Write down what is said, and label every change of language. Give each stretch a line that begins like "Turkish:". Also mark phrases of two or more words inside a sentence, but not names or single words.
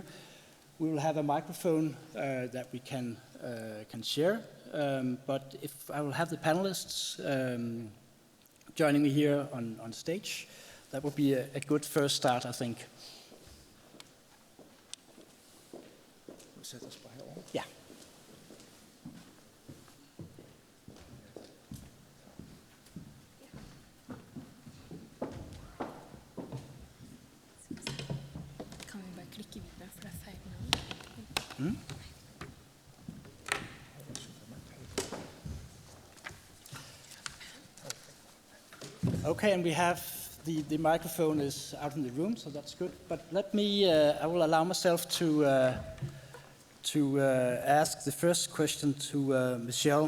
English: We will have a microphone that we can share, but if I will have the panelists joining me here on stage, that would be a good first start, I think. Yeah.
Norwegian: Kan vi bare klikke videre, for det er feil nå?
English: Okay, and we have the microphone is out in the room, so that's good. But let me, I will allow myself to ask the first question to Michelle.